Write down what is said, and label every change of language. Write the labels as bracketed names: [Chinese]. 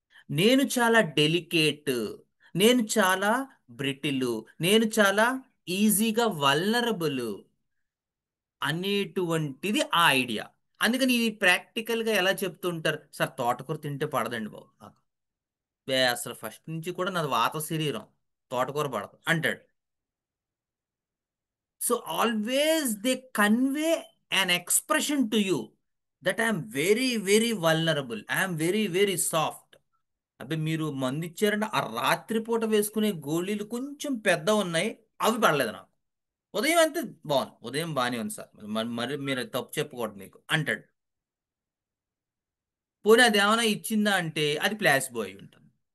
[Telugu] నేను చాలా డెలికేట్, నేను చాలా బ్రిటిల్, నేను చాలా ఈజీగా వల్నరబుల్ అనేటువంటిది ఆ ఐడియా. అందుకని ఇది ప్రాక్టికల్గా ఎలా చెప్తుంటారు సార్, తోటకూర తింటే పడదండి బాబు నాకు, అసలు ఫస్ట్ నుంచి కూడా నాది వాత శరీరం, తోటకూర పడదు అంటాడు. [English] So always they convey an expression to you that I am very, very vulnerable, I am very, very soft. [Telugu] అబ్బే మీరు మందు ఇచ్చారంటే ఆ రాత్రిపూట వేసుకునే గోళీలు కొంచెం పెద్ద ఉన్నాయి, అవి పడలేదు నాకు. ఉదయం అంతే బాగుంది, ఉదయం బాగానే ఉంది సార్, మరి మీరు తప్పు చెప్పకూడదు మీకు అంటాడు. పోనీ అది ఏమైనా ఇచ్చిందా అంటే అది ప్లాసిబో అయి ఉంటుంది.